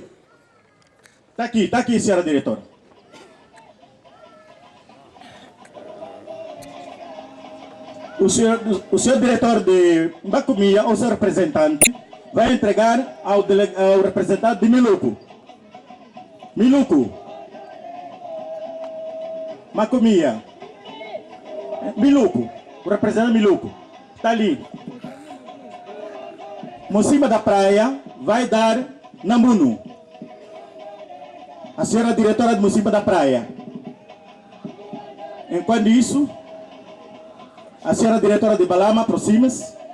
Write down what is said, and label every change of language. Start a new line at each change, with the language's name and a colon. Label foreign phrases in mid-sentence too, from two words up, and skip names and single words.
Portuguese: Tá aqui, senhora diretora. O senhor diretor de Macomia, ou seu representante, vai entregar ao representante de Miluku. Miluku. Macomia. Miluku. O representante Miluku. Está ali. Mocima da praia vai dar Namunu. A senhora diretora de Mocima da praia. Enquanto isso, a senhora diretora de Balama aproxima-se.